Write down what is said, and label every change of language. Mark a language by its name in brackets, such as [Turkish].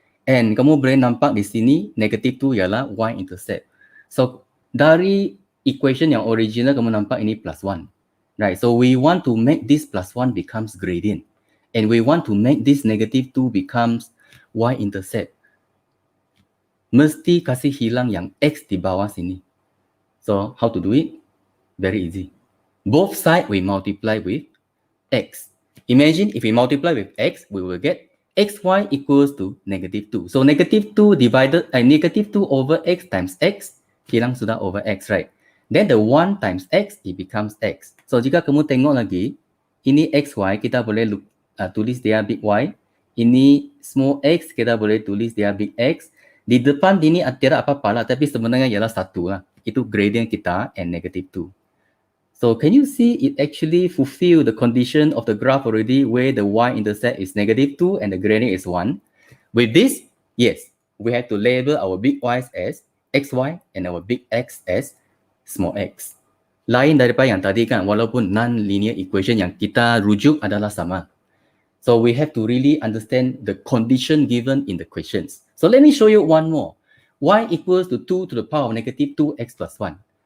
[Malay] And kamu boleh nampak di sini negative 2 ialah y-intercept. So dari equation yang original kamu nampak ini plus 1. [English] Right, so we want to make this plus 1 becomes gradient. And we want to make this negative 2 becomes y-intercept. [Malay] Mesti kasih hilang yang x di bawah sini. [English] So how to do it? Very easy. Both sides we multiply with x. Imagine if we multiply with x, we will get xy equals to negative 2. So negative 2 divided, negative 2 over x times x, [Malay] hilang sudah [English] over x, right? Then the 1 times x, it becomes x. [Malay] So jika kamu tengok lagi, ini xy, kita boleh tulis dia big Y. Ini small x, kita boleh tulis dia big X. Di depan ini tiada apa-apa lah, tapi sebenarnya ialah 1 lah. Itu gradient kita and negative 2. [English] So can you see it actually fulfill the condition of the graph already where the y-intercept is negative 2 and the gradient is 1? With this, yes, we have to label our big y's as xy and our big x as small x. [Malay] Lain daripada yang tadi kan, walaupun non-linear equation yang kita rujuk adalah sama. [English] So we have to really understand the condition given in the questions. So let me show you one more. Y equals to 2 to the power of negative 2x plus 1.